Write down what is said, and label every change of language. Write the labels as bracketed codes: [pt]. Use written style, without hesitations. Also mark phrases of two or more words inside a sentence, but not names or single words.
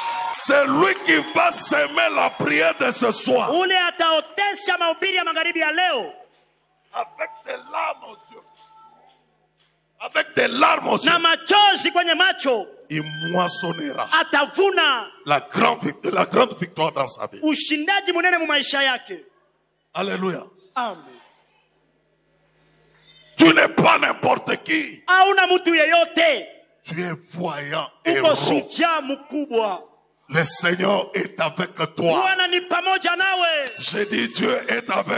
[fr] C'est lui qui va semer la prière de ce soir. [sw] ule ataotesha mahubiri ya magharibi ya leo [fr] Avec des larmes aux yeux. Avec des larmes aux yeux. [sw] na machozi kwenye macho, [fr] Il moissonnera [sw] atavuna [fr] la grande victoire dans sa vie. [sw] ushindaji munene mu maisha yake. [fr] Alléluia. Amen. Tu n'es pas n'importe qui. [sw] Hauna mtu yeyote, [fr] Tu es voyant et [sw] uko [fr] héros. [sw] shujaa mkubwa. [fr] Le Seigneur est avec toi. [sw] Bwana ni pamoja nawe. [fr] J'ai dit Dieu est avec